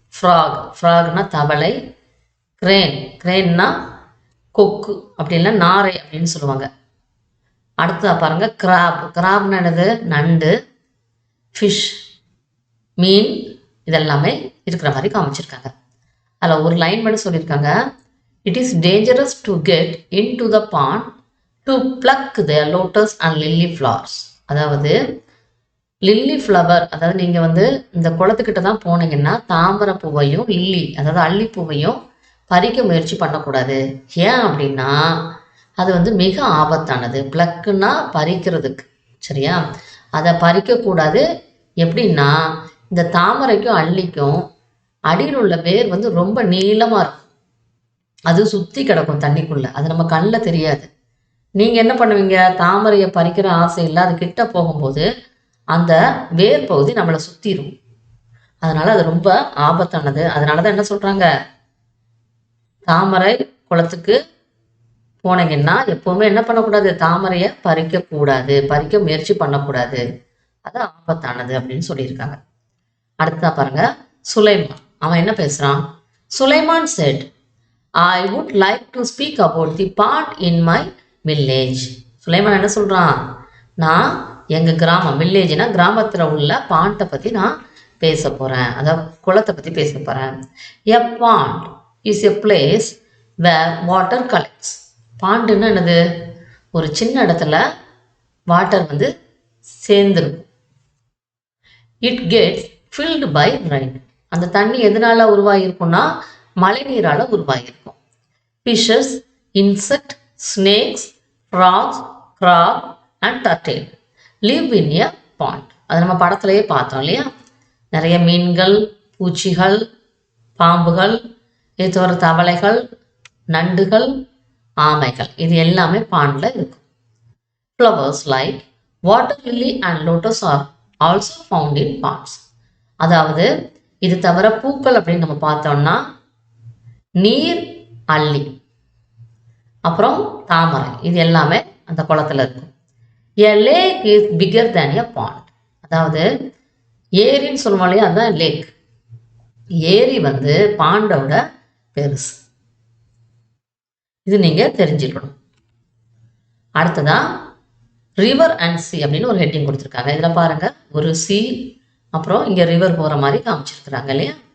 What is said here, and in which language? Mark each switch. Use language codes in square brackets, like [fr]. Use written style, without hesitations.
[ta] Frock, ஃப்ராக்னா தவளை. Crane, கிரேன்னா கொக்கு அப்படின்னா நாரை அப்படின்னு சொல்லுவாங்க. அடுத்ததா பாருங்க கிராப், கிராப்னா என்னது, நண்டு. ஃபிஷ், மீன். இதெல்லாமே இருக்கிற மாதிரி காமிச்சிருக்காங்க. அதில் ஒரு லைன் மட்டும் சொல்லியிருக்காங்க. [en] It is dangerous to get into the pond to pluck the lotus and lily flowers. [ta] அதாவது லில்லி ஃப்ளவர், அதாவது நீங்கள் வந்து இந்த குளத்துக்கிட்ட தான் போனீங்கன்னா தாமரை பூவையும் லில்லி அதாவது அல்லி பூவையும் பறிக்க முயற்சி பண்ணக்கூடாது. ஏன் அப்படின்னா அது வந்து மிக ஆபத்தானது. பிளக்குன்னா பறிக்கிறதுக்கு, சரியா? அதை பறிக்கக்கூடாது. எப்படின்னா இந்த தாமரைக்கும் அல்லிக்கும் அடியில் உள்ள வேர் வந்து ரொம்ப நீளமாக இருக்கும், அது சுற்றி கிடக்கும் தண்ணிக்குள்ளே, அது நம்ம கண்ணில் தெரியாது. நீங்கள் என்ன பண்ணுவீங்க, தாமரையை பறிக்கிற ஆசை இல்லை, அது கிட்ட போகும்போது அந்த வேர் பகுதி நம்மளை சுற்றிடும். அதனால் அது ரொம்ப ஆபத்தானது. அதனால தான் என்ன சொல்கிறாங்க, தாமரை குளத்துக்கு போனீங்கன்னா எப்போவுமே என்ன பண்ணக்கூடாது, தாமரையை பறிக்கக்கூடாது, பறிக்க முயற்சி பண்ணக்கூடாது, அது ஆபத்தானது அப்படின்னு சொல்லியிருக்காங்க. அடுத்ததா பாருங்க சுலைமான், அவன் என்ன பேசுகிறான். [en] Sulaiman said, I would like to speak about the pond in my village. [ta] Sulaiman என்ன சொல்கிறான், நான் எங்கள் கிராமம், வில்லேஜ்னா கிராமத்தில் உள்ள பாண்டை பற்றி நான் பேச போகிறேன், அதாவது குளத்தை பற்றி பேச போகிறேன். [en] A pond is a place where water collects. [ta] பாண்டுன்னா என்னது, ஒரு சின்ன இடத்துல வாட்டர் வந்து சேர்ந்துருக்கும். [en] It gets filled by rain. [ta] அந்த தண்ணி எதனால உருவாகிருக்கும்னா மழை நீரால் உருவாகியிருக்கும். [en] Fishes, insect, snakes, frogs, crab and turtle live in a pond. [ta] அது நம்ம படத்துலையே பார்த்தோம் இல்லையா. நிறைய மீன்கள், பூச்சிகள், பாம்புகள், இது தவிர தவளைகள், நண்டுகள், ஆமைகள், இது எல்லாமே பாண்டில் இருக்கும். [en] Flowers like water lily and lotus are also found in ponds. [ta] அதாவது இது தவிர பூக்கள் அப்படின்னு நம்ம பார்த்தோம்னா நீர் அல்லி, அப்புறம் தாமரை, இது எல்லாமே அந்த குளத்தில் இருக்கும். [en] A lake is bigger than a pond. [ta] அதாவது ஏரின்னு சொல்லுவோம் இல்லையா, அதுதான் லேக். ஏரி வந்து பாண்டோட பெருசு, இது நீங்க தெரிஞ்சுக்கணும். அடுத்ததா ரிவர் அண்ட் சி அப்படின்னு ஒரு ஹெட்டிங் கொடுத்துருக்காங்க. இதில் பாருங்க ஒரு சி, அப்புறம் இங்கே ரிவர் போகிற மாதிரி காமிச்சிருக்கிறாங்க இல்லையா.